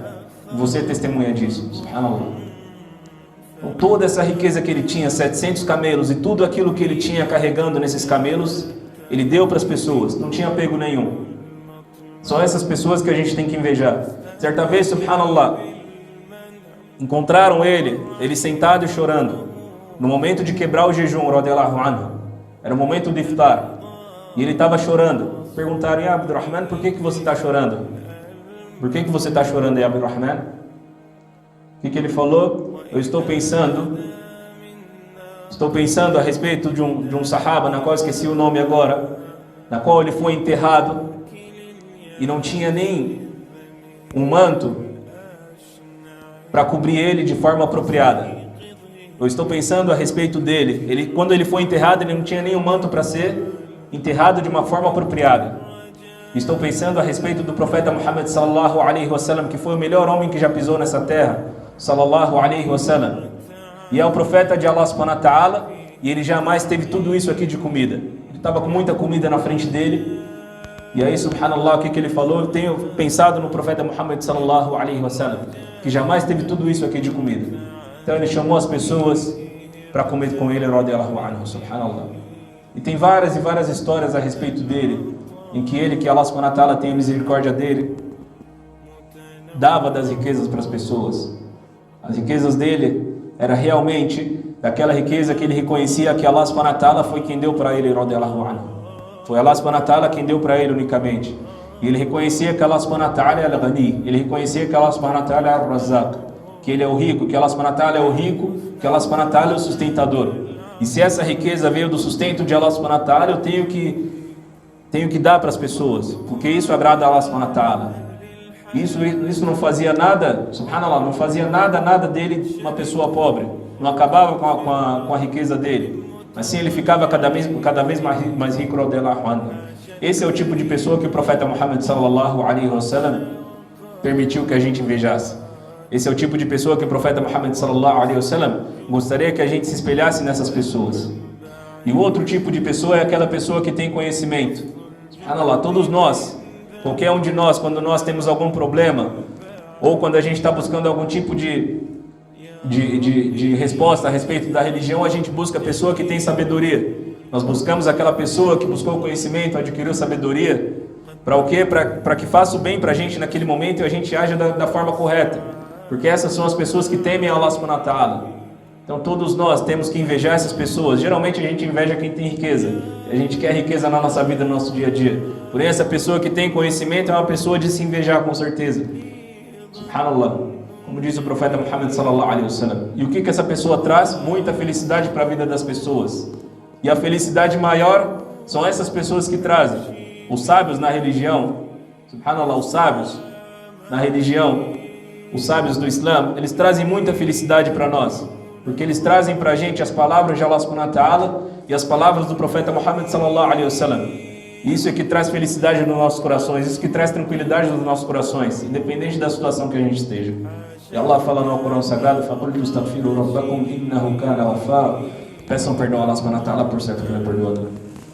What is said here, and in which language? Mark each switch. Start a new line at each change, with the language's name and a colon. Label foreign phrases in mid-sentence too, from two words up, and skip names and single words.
Portuguese: E você é testemunha disso, subhanallah. Então, toda essa riqueza que ele tinha, 700 camelos, e tudo aquilo que ele tinha carregando nesses camelos, ele deu para as pessoas, não tinha apego nenhum. São essas pessoas que a gente tem que invejar. Certa vez, subhanallah, encontraram ele sentado e chorando, no momento de quebrar o jejum,
Arabic: رضي الله عنه.
Portuguese: Era o momento de iftar, e ele estava chorando. Perguntaram:
Arabic: ya Abdurrahman,
Portuguese: por que você está chorando? Por que você está chorando, ya Abdurrahman? O que ele falou? Eu estou pensando a respeito de um sahaba, na qual esqueci o nome agora, na qual ele foi enterrado e não tinha nem um manto para cobrir ele de forma apropriada. Eu estou pensando a respeito dele. Quando ele foi enterrado, ele não tinha nenhum manto para ser enterrado de uma forma apropriada. Estou pensando a respeito do profeta Muhammad
Arabic: صلى الله عليه وسلم,
Portuguese: que foi o melhor homem que já pisou nessa terra,
Arabic: صلى الله عليه وسلم.
Portuguese: E é o profeta de
Arabic: الله سبحانه وتعالى,
Portuguese: e ele jamais teve tudo isso aqui de comida. Ele estava com muita comida na frente dele. E aí, subhanallah, o que ele falou? Eu tenho pensado no profeta Muhammad
Arabic: صلى الله عليه وسلم,
Portuguese: que jamais teve tudo isso aqui de comida. Então ele chamou as pessoas para comer com ele,
Arabic: رضي الله عنه, subhanallah.
Portuguese: E tem várias e várias histórias a respeito dele, em que ele, que
Arabic: الله سبحانه وتعالى
Portuguese: tenha misericórdia dele, dava das riquezas para as pessoas. As riquezas dele era realmente daquela riqueza que ele reconhecia que
Arabic: الله سبحانه وتعالى
Portuguese: foi quem deu para ele,
Arabic: رضي الله عنه.
Portuguese: Foi
Arabic: الله سبحانه وتعالى
Portuguese: quem deu para ele unicamente. E ele reconhecia que
Arabic: الله سبحانه وتعالى
Portuguese: é al-Ghani. Ele reconhecia que
Arabic: الله سبحانه وتعالى
Portuguese: é al-Razzaq, que ele é o rico, que
Arabic: الله سبحانه وتعالى
Portuguese: é o rico, que
Arabic: الله سبحانه وتعالى
Portuguese: é o sustentador. E se essa riqueza veio do sustento de
Arabic: الله سبحانه وتعالى,
Portuguese: eu tenho que dar para as pessoas, porque isso agrada a
Arabic: الله سبحانه وتعالى.
Portuguese: Isso não fazia nada, subhanallah, não fazia nada dele uma pessoa pobre. Não acabava com a riqueza dele. Assim ele ficava cada vez mais rico,
Arabic: رضي الله عنه.
Portuguese: Esse é o tipo de pessoa que o profeta Muhammad
Arabic: صلى الله عليه وسلم
Portuguese: permitiu que a gente invejasse. Esse é o tipo de pessoa que o profeta Muhammad
Arabic: صلى الله عليه وسلم
Portuguese: gostaria que a gente se espelhasse nessas pessoas. E o outro tipo de pessoa é aquela pessoa que tem conhecimento. Subhanallah, todos nós, qualquer um de nós, quando nós temos algum problema, ou quando a gente está buscando algum tipo de resposta a respeito da religião, a gente busca a pessoa que tem sabedoria. Nós buscamos aquela pessoa que buscou conhecimento, adquiriu sabedoria. Para o quê? Para que faça o bem para a gente naquele momento e a gente aja da forma correta. Porque essas são as pessoas que temem
Arabic: الله سبحانه وتعالى.
Portuguese: Então todos nós temos que invejar essas pessoas. Geralmente a gente inveja quem tem riqueza. A gente quer riqueza na nossa vida, no nosso dia a dia. Porém, essa pessoa que tem conhecimento é uma pessoa de se invejar, com certeza. Subhanallah. Como diz o profeta Muhammad
Arabic: صلى الله عليه وسلم.
Portuguese: E o que essa pessoa traz? Muita felicidade para a vida das pessoas. E a felicidade maior são essas pessoas que trazem. Os sábios na religião, subhanallah, os sábios na religião, os sábios do Islã, eles trazem muita felicidade para nós. Porque eles trazem para a gente as palavras de
Arabic: الله سبحانه وتعالى
Portuguese: e as palavras do profeta Muhammad
Arabic: صلى الله عليه وسلم.
Portuguese: Isso é que traz felicidade nos nossos corações, isso que traz tranquilidade nos nossos corações, independente da situação que a gente esteja. E Allah fala no Corão Sagrado:
Arabic: "فقل استغفروا ربكم إنه كان غفارا."
Portuguese: Peçam perdão a
Arabic: الله سبحانه وتعالى,
Portuguese: por certo que ele é perdoador.